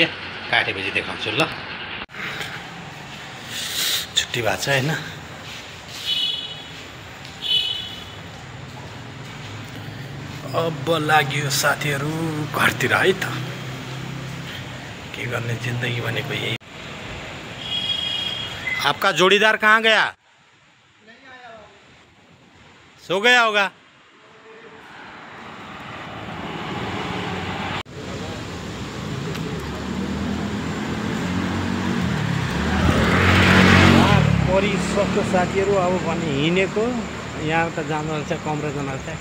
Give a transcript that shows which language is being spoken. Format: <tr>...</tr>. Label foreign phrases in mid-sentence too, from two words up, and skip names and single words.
<ne>काटेपछि देखाउँछु ल। छुट्टी भएको छ हैन। अब लाग्यो साथीहरु घरतिर है त। के गर्ने जिन्दगी भनेको यही।</ne> <hi>आपका जोड़ीदार कहाँ गया? सो गया होगा।</hi> <ne>परिसक्यो साथीहरु। अब भने हिँडेको यहाँ त जानु रहेछ, कमरा जानु रहेछ।</ne>